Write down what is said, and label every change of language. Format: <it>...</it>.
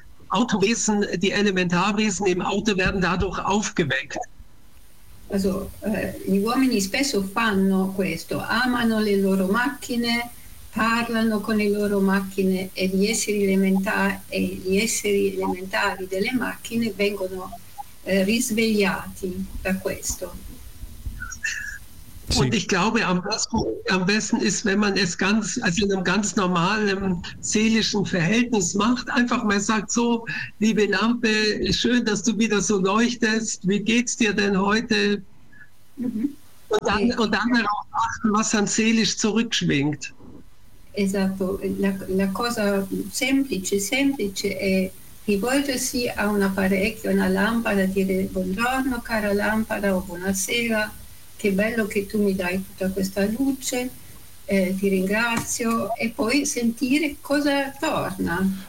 <de>Autowesen, die Elementarwesen im Auto werden dadurch aufgeweckt.</de> <it>Also, gli uomini spesso fanno questo, amano le loro macchine, parlano con le loro macchine e gli esseri elementari delle macchine vengono risvegliati da questo. Sì.</it> <de>Und ich glaube, am besten ist, wenn man es ganz, also in einem ganz normalen seelischen Verhältnis macht, einfach mal sagt so, liebe Lampe, schön, dass du wieder so leuchtest, wie geht's dir denn heute? Mhm. Und dann darauf achten, was dann seelisch zurückschwingt.</de> <it>Esatto, la cosa semplice è rivolgersi a un apparecchio, una lampada, dire buongiorno cara lampada o buonasera. Che bello che tu mi dai tutta questa luce, ti ringrazio, e poi sentire cosa torna.</it>